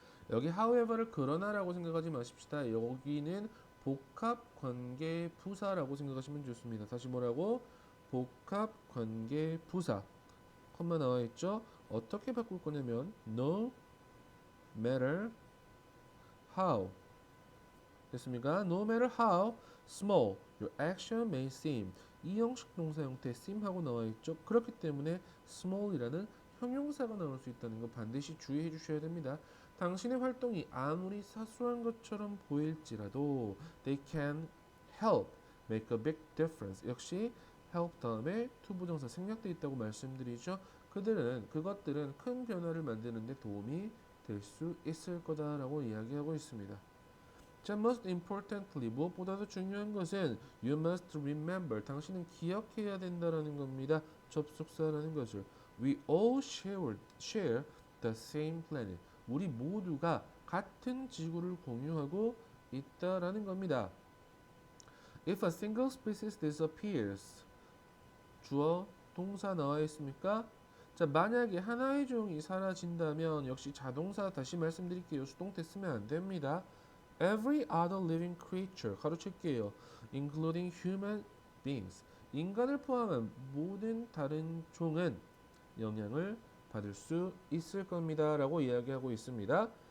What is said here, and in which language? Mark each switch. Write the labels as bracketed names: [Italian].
[Korean] 여기 however를 그러나라고 생각하지 마십시다. 여기는 복합 관계 부사라고 생각하시면 좋습니다. 다시 뭐라고? 복합 관계 부사. 컴마 나와 있죠? 어떻게 바꿀 거냐면 [English] no matter how [Korean] 됐습니까? [English] No matter how small your action may seem [Korean] 이 형식 동사 형태 seem하고 나와 있죠? 그렇기 때문에 small이라는 형용사가 나올 수 있다는 거 반드시 주의해 주셔야 됩니다. 당신의 활동이 아무리 사소한 것처럼 보일지라도 [English] they can help make a big difference. [Korean] 역시 help 다음에 to 부정사 생략되어 있다고 말씀드리죠. 그것들은 큰 변화를 만드는 데 도움이 될 수 있을 거다라고 이야기하고 있습니다. 자, [English] most importantly [Korean] 무엇보다도 중요한 것은 [English] you must remember [Korean] 당신은 기억해야 된다라는 겁니다. 접속사라는 것을 [English] we all share the same planet [Korean] 우리 모두가 같은 지구를 공유하고 있다라는 겁니다. [English] If a single species disappears, [Korean] 주어, 동사 나와 있습니까? 자, 만약에 하나의 종이 사라진다면 역시 자동사 다시 말씀드릴게요. 수동태 쓰면 안 됩니다. [English] Every other living creature [Korean] 가로칠게요. [English] Including human beings. [Korean] 인간을 포함한 모든 다른 종은 영향을 받을 수 있을 겁니다. 라고 이야기하고 있습니다.